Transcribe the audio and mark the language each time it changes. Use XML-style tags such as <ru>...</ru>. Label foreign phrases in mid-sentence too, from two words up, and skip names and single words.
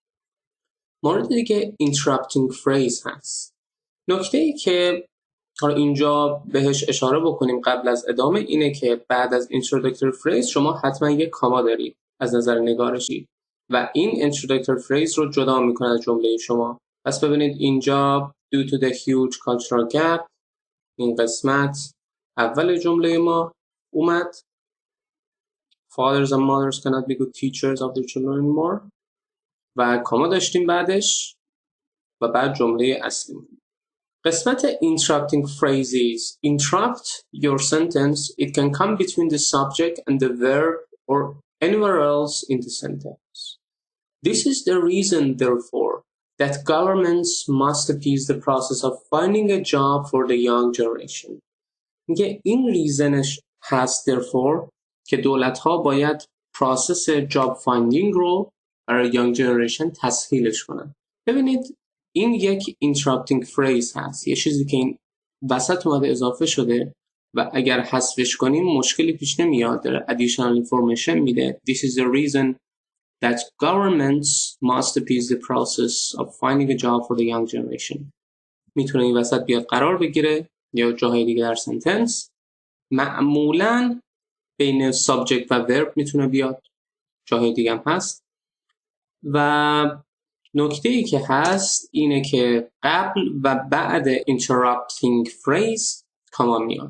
<fa>مورد دیگه</fa> <en>interrupting phrase</en> <fa>هست. نکته ای که اینجا بهش اشاره بکنیم قبل از ادامه اینه که بعد از</fa> <en>introductory phrase</en> <fa>شما حتما یک کاما دارید از نظر نگارشی و این</fa> <en>introductory phrase</en> <fa>رو جدا میکنه از جمله شما. پس ببینید اینجا</fa> <en>due to the huge cultural gap،</en> <fa>این قسمت اول جمله ما اومد</fa> <en>fathers and mothers cannot be good teachers of their children anymore</en> <fa>و کاما داشتیم بعدش و بعد جمله اصلی. قسمت</fa> <en>interrupting phrases. Interrupt your sentence. It can come between the subject and the verb or anywhere else in the sentence. This is the reason, therefore, that governments must appease the process of finding a job for the young generation.</en> <fa>میگه این ریزنش هست therefore که دولت‌ها باید</fa> <en>process job finding</en> <fa>رو برای</fa> <en>young generation</en> <fa>تسهیلش کنن. ببینید این یک</fa> <en>interrupting phrase</en> <fa>هست، یه چیزی که این وسط اومده اضافه شده و اگر حذفش کنیم مشکلی پیش نمیاد، داره</fa> <en>additional information</en> <fa>میده.</fa> <en>This is the reason that governments must appease the process of finding a job for the young generation.</en> <fa>میتونه این وسط بیاد قرار بگیره یا جاهای دیگه در سنتنس. معمولاً بین subject و verb میتونه بیاد، جاهای دیگه هم هست. و نکته‌ای که هست اینه که قبل و بعد</fa> <en>interrupting phrase</en> <fa>کاما میاد.</fa>